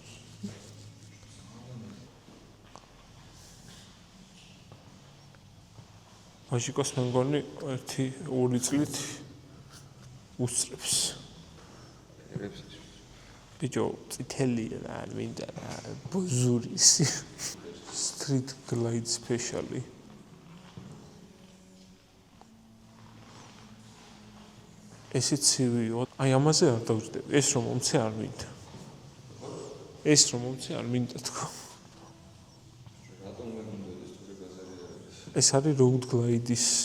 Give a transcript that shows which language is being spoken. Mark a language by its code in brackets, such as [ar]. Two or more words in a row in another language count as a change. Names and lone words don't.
[ka] მაშიკოს მე მგონი 1-2 წლით უსწრებს. ბიჭო, წითელია რა, არ მინდა რა, ბოზურის. [en] Street glide specially. [ka] ესეც ცივიო. აი ამაზე არ დავждები. ეს რომ მომცე არ მინდა. ეს რომ მომცე არ მინდა თქო. ეს არის [en] road glide- [ka] ის.